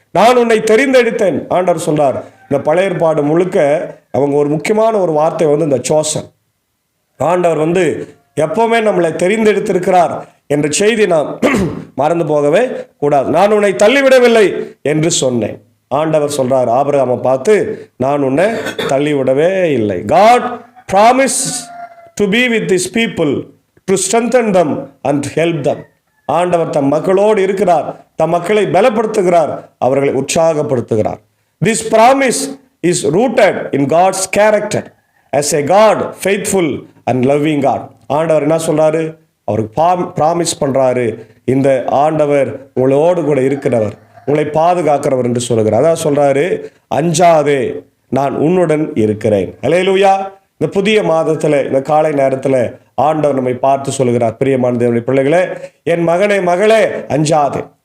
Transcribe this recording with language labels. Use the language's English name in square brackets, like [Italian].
[Tamil] நான் உன்னை தெரிந்தெடுத்தேன் ஆண்டவர் சொல்றார். இந்த பழைய ஏற்பாடு முழுக்க அவங்க ஒரு முக்கியமான ஒரு வார்த்தை இந்த சோசன். ஆண்டவர் எப்பவுமே நம்மளை தெரிந்தெடுத்திருக்கிறார் என்ற செய்தி நாம் மறந்து போகவே கூடாது. நான் உன்னை தள்ளிவிடவில்லை என்று சொன்னேன். ஆண்டவர் சொல்றார் ஆபிரகாமை பார்த்து, நான் உன்னை தள்ளிவிடவே இல்லை. [English] God promised to be with these people, to strengthen them and help them. [Tamil] ஆண்டவர் தம் மக்களோடு இருக்கிறார், தம் மக்களை பலப்படுத்துகிறார், அவர்களை உற்சாகப்படுத்துகிறார். [English] This promise is rooted in God's character as a God, faithful and loving God. [Tamil] ஆண்டவர் என்ன சொல்றாரு? அவருக்கு ப்ராமிஸ் பண்றாரு, இந்த ஆண்டவர் உங்களோடு கூட இருக்கிறவர், உங்களை பாதுகாக்கிறவர் என்று சொல்லுகிறார். அதான் சொல்றாரு, அஞ்சாதே, நான் உன்னுடன் இருக்கிறேன். அல்லேலூயா. இந்த புதிய மாதத்துல இந்த காலை நேரத்துல ஆண்டவர் நம்மை பார்த்து சொல்லுகிறார், பிரியமான தேவனுடைய பிள்ளைகளே, என் மகனே மகளே, அஞ்சாதே.